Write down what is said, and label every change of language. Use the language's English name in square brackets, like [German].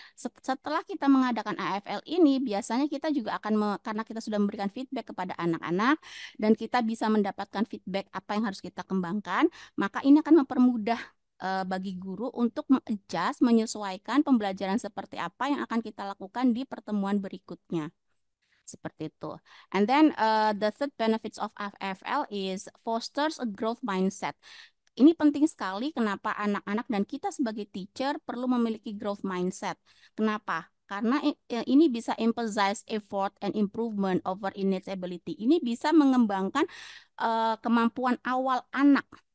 [Indonesian] Setelah kita mengadakan AFL ini, biasanya kita juga akan karena kita sudah memberikan feedback kepada anak-anak dan kita bisa mendapatkan feedback apa yang harus kita kembangkan, maka ini akan mempermudah bagi guru untuk mengadjust, menyesuaikan pembelajaran seperti apa yang akan kita lakukan di pertemuan berikutnya. Seperti itu. [English] And then the third benefits of AFL is fosters a growth mindset. [Indonesian] Ini penting sekali kenapa anak-anak dan kita sebagai teacher perlu memiliki growth mindset. Kenapa? Karena ini bisa [English] emphasize effort and improvement over innate ability. [Indonesian] Ini bisa mengembangkan kemampuan awal anak.